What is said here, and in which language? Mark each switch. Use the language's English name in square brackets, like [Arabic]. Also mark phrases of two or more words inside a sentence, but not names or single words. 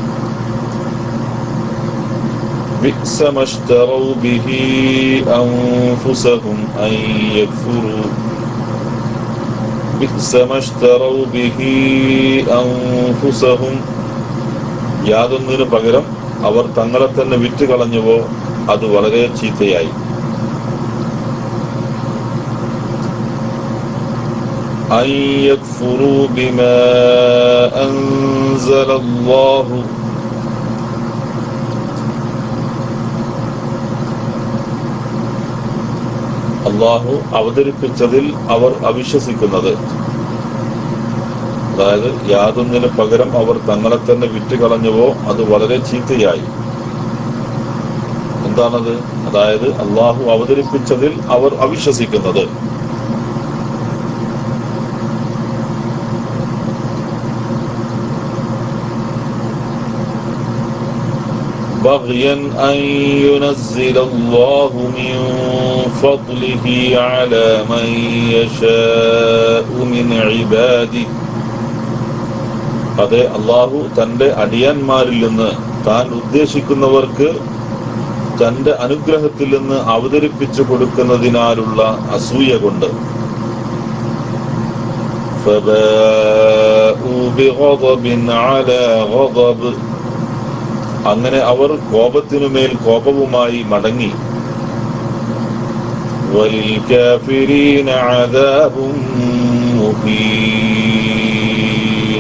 [Arabic] بئس ما اشتروا به أنفسهم أن يكفروا بئس ما اشتروا به أنفسهم. [Malayalam] യാതൊന്നിനു പകരം അവർ തങ്ങളെ തന്നെ വിറ്റ് കളഞ്ഞുവോ അത് വളരെ ചീത്തയായി. [Arabic] أن يكفروا بما أنزل الله. [Malayalam] അള്ളാഹു അവതരിപ്പിച്ചതിൽ അവർ അവിശ്വസിക്കുന്നത്. അതായത് യാതൊന്നിനു പകരം അവർ തങ്ങളെ തന്നെ വിറ്റുകളഞ്ഞുവോ അത് വളരെ ചീത്തയായി. എന്താണത്? അതായത് അള്ളാഹു അവതരിപ്പിച്ചതിൽ അവർ അവിശ്വസിക്കുന്നത്. [Arabic] بغيا أن ينزل الله من فضله على من يشاء من عباده. [Malayalam] അതെ, അള്ളാഹു തന്റെ അടിയാന്മാരിൽ നിന്ന് താൻ ഉദ്ദേശിക്കുന്നവർക്ക് തന്റെ അനുഗ്രഹത്തിൽ നിന്ന് അവതരിപ്പിച്ചു കൊടുക്കുന്നതിനാലുള്ള അസൂയ കൊണ്ട് [Arabic] فباءوا بغضب على غضب. [Malayalam] അങ്ങനെ അവർ കോപത്തിനുമേൽ കോപവുമായി മടങ്ങി. [Arabic] وللكافرين عذاب مهين.